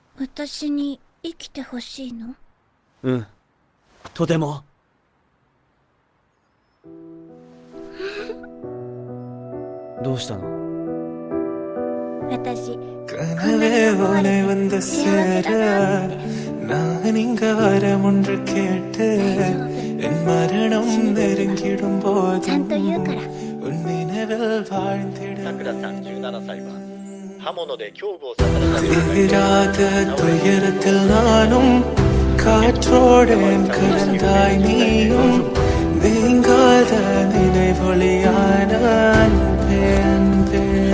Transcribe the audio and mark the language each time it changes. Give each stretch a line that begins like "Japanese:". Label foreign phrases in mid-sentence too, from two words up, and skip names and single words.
Japanese: 私に生きてほしいの？うん、とても。どうしたの？私
Tamil: கனவே உனை வந்து சேர நான் இங்க வரம் ஒன்று கேட்டு என் மரணம் நெருங்கிடும் போதும் உன் நினைவில் வாழ்ந்திட தீராத துயரத்தில் நானும் காற்றோடேன் கலந்தாய் நீயும் நீங்காத நினைவொளியான அன்பே அன்பே